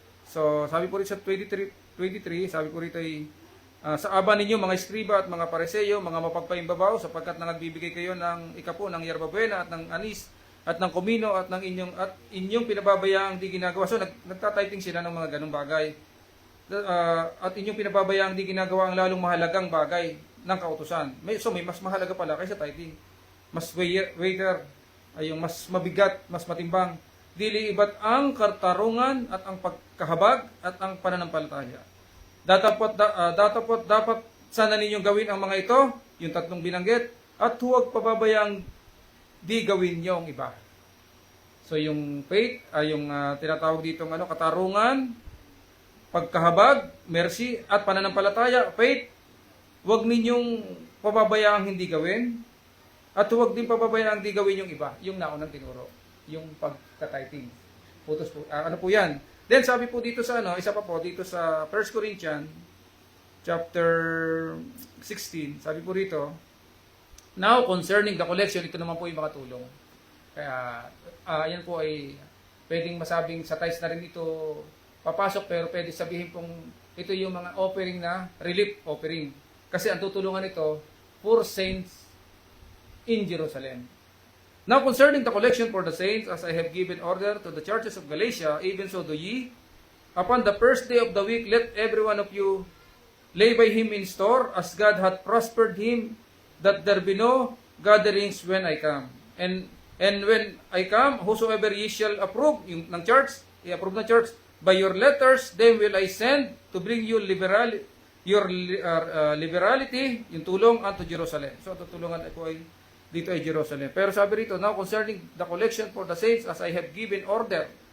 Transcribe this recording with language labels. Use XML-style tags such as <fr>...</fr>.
<tl>So, sabi po rin sa 23, sabi po rito sa aba ninyo mga eskriba at mga pareseyo, mga mapagpaimbabaw, sapagkat nagbibigay kayo ng ikapo, ng yerbabuena at ng anis, at ng komino, at ng inyong pinababayaang di ginagawa. So, nagtatyping sila ng mga ganung bagay. At inyong pinababayaang di ginagawa ang lalong mahalagang bagay ng kautusan. May mas mahalaga pala kaysa tithing. Mas weighter, ay yung mas mabigat, mas matimbang. Dili iba't ang katarungan at ang pagkahabag at ang pananampalataya. Dapat sana ninyong gawin ang mga ito, yung tatlong binanggit, at huwag pababayang di gawin niyo ang iba. So yung faith, yung tinatawag dito katarungan, pagkahabag, mercy, at pananampalataya, faith, huwag ninyong pababayaang hindi gawin, at huwag din pababayaang hindi gawin yung iba, yung naunang tinuro, yung pagka-tithing. Putos po, po yan. Then sabi po dito sa isa pa po dito sa 1 Corinthians chapter 16, sabi po rito,</tl> <en>now concerning the collection,</en> <tl>ito naman po yung mga tulong. Kaya yan po ay pwedeng masabing sa tithes na rin ito papasok, pero pwede sabihin pong ito yung mga offering na relief offering. Kasi ang tutulungan ito,</tl> <en>poor saints in Jerusalem. Now concerning the collection for the saints, as I have given order to the churches of Galatia, even so do ye. Upon the first day of the week, let every one of you lay by him in store, as God hath prospered him, that there be no gatherings when I come. And when I come, whosoever ye shall approve,</en> <tl>yung ng church, i-approve ng church,</tl> <en>by your letters, then will I send to bring you liberality,</en> <tl>yung tulong</tl> <en>unto Jerusalem.</en> <tl>So, tutulungan ako ay dito ay Jerusalem. Pero sabi rito,</tl> <en>now concerning the collection for the saints, as I have given order.</en>